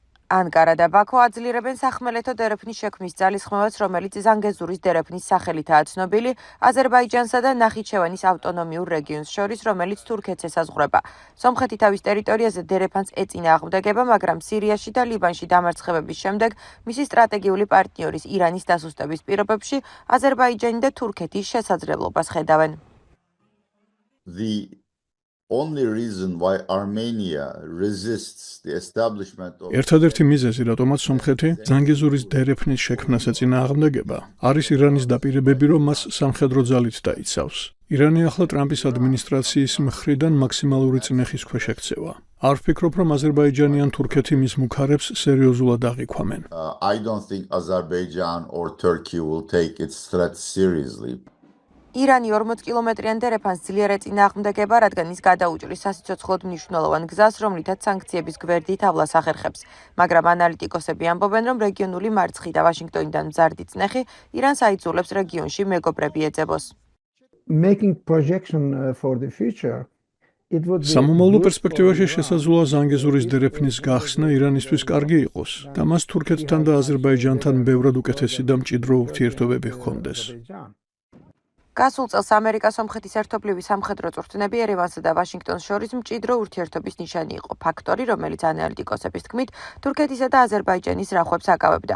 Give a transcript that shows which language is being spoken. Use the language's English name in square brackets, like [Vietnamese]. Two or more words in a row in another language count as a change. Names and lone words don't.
[Georgian] ანკარა და ბაქო აძლიერებენ სახმელეთო დერეფნის შექმნის ძალისხმევას, რომელიც ზანგეზურის დერეფნის სახელითაა ცნობილი, აზერბაიჯანსა და ნახიჩევანის ავტონომიურ რეგიონს შორის, რომელიც თურქეთს ესაზღვრება. სომხეთი თავის ტერიტორიაზე დერეფანს ეწინააღმდეგება, მაგრამ სირიაში და ლიბანში დამარცხებების შემდეგ მისი სტრატეგიული პარტნიორის ირანის დასუსტების პირობებში აზერბაიჯანი და თურქეთი შესაძლებლობას ხედავენ. [English] The only reason why Armenia resists the establishment of [Georgian] ერთადერთი მიზეზი, რატომაც სომხეთი ზანგეზურის დერეფნის შექმნას ეწინააღმდეგება, არის ირანის დაპირებები, რომ მას სამხედრო ძალით დაიცავს. ირანი ახლა ტრამპის ადმინისტრაციის მხრიდან მაქსიმალური წნეხის ქვეშ ექცევა. არ ვფიქრობ, რომ აზერბაიჯანი ან თურქეთი მის მუქარებს სერიოზულად აღიქვამენ. [English] I don't think Azerbaijan or Turkey will take its threat seriously. [Georgian] ირანი 40 კილომეტრიან დერეფანს ძლიერ ეწინააღმდეგება, რადგან ის გადაუჭრის სასიცოცხლოდ მნიშვნელოვან გზას, რომლითაც სანქციების გვერდით ავლას ახერხებს. მაგრამ ანალიტიკოსები ამბობენ, რომ რეგიონული მარცხი და ვაშინგტონიდან მზარდი წნეხი ირანს აიძულებს რეგიონში მეგობრები ეძებოს. [English] Making projection for the future, it would be [Georgian] სამომავლო პერსპექტივაში შესაძლოა ზანგეზურის დერეფნის გახსნა ირანისთვის კარგი იყოს და მას თურქეთთან და აზერბაიჯანთან ბევრად უკეთესი და მჭიდრო ურთიერთობები ჰქონდეს. გასულ წელს ამერიკა-სომხეთის ერთობლივი სამხედრო წვრთნები ერევანსა და ვაშინგტონს შორის მჭიდრო ურთიერთობის ნიშანი იყო, ფაქტორი, რომელიც ანალიტიკოსების თქმით, თურქეთისა და აზერბაიჯანის რახვებს აკავებდა.